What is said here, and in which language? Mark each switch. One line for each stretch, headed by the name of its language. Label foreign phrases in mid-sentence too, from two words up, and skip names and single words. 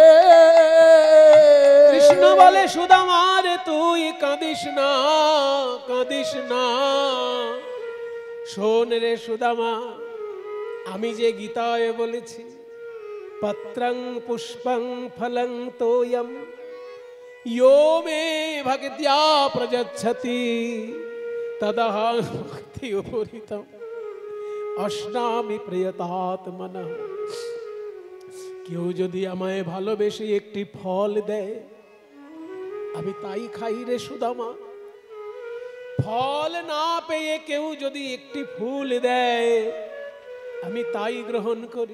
Bangla: কৃষ্ণ বলে সুদামার তুই কাঁদিস না, কাঁদিস না। শোন রে সুদামা, আমি যে গীতায় বলেছি
Sanskrit: পত্রং পুষ্পং ফলং তোয়ম यो मे भक्त्या प्रयच्छति तदहं भक्ति उपरीतम अश्नामि प्रियतात्मनः।
Bangla: কেউ যদি আমায় ভালোবেসে একটি ফল দেয় আমি তাই খাই রে সুদামা। ফল না পেয়ে কেউ যদি একটি ফুল দেয় আমি তাই গ্রহণ করি।